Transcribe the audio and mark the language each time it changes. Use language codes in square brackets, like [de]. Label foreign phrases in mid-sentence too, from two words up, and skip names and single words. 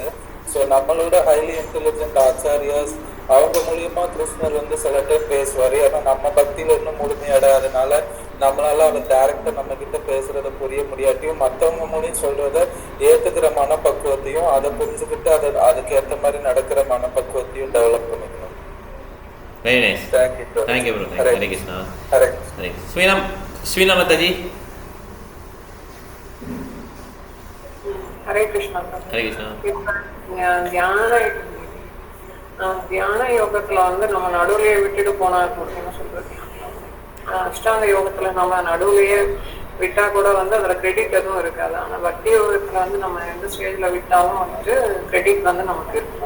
[ta] ஸோ நம்மளோட [en] highly intelligent [ta] ஆச்சாரியாஸ் அவங்க மூலியமா கிருஷ்ணர் வந்து சில டைம் பேசுவாரு. ஆனா நம்ம பக்தியில இன்னும் முழுமை அடையாதனால நம்மளால அவர் டைரக்டா நம்ம கிட்ட பேசுறத புரிய முடியாட்டியும் மற்றவங்க மூலியம் சொல்றத ஏத்துக்கிற மனப்பக்குவத்தையும் அதை புரிஞ்சுக்கிட்டு அதுக்கு ஏற்ற மாதிரி நடக்கிற மனப்பக்குவத்தையும் டெவலப் பண்ணிக்கணும். [en] Very nice. Thank you, sir. Thank you, bro. Hare Krishna. Hare Krishna. Sweenam Mataji. ஹரே கிருஷ்ணா. Hare Krishna. [ta] தியான யோகத்துல வந்து நம்ம நடுவுலயே விட்டுட்டு போனா என்ன சொல்றது, அஷ்டாங்க யோகத்துல நம்ம நடுவுலயே விட்டா கூட வந்து அதுல கிரெடிட் எதுவும் இருக்காது. ஆனா பக்தி யோகத்துல வந்து நம்ம எந்த ஸ்டேஜ்ல விட்டாலும் வந்துட்டு கிரெடிட் வந்து நமக்கு இருக்கும்.